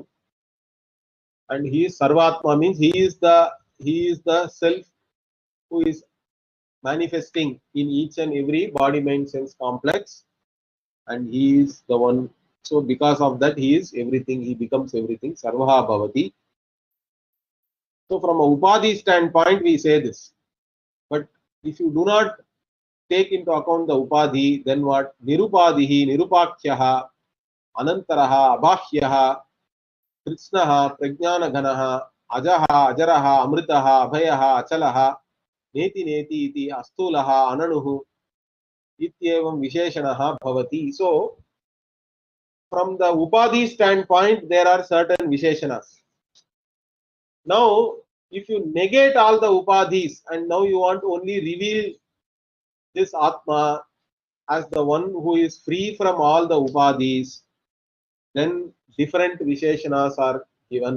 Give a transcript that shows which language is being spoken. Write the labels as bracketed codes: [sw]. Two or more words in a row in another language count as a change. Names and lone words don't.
[en] And he is Sarvatma, means he is the self who is manifesting in each and every body mind sense complex, and he is the one. So because of that, he is everything, he becomes everything, [sa] Sarvaha Bhavati. [en] So from a Upadhi standpoint, we say this. But if you do not take into account the Upadhi, then what? [sa] Nirupadhihi, Nirupakyaha, Anantaraha, Abhahyaha, Krishnaha, Prajnanaganaha, Ajaha, Ajaraha, Amritaha, Abhayaha, Achalaha, Neti Neti iti, Astulaha, Ananuhu, Ityevam Visheshanaha Bhavati. [en] So, from the Upadhi standpoint, there are certain Visheshanas. Now, if you negate all the Upadhis and now you want to only reveal this Atma as the one who is free from all the Upadhis, then different Visheshanas are given.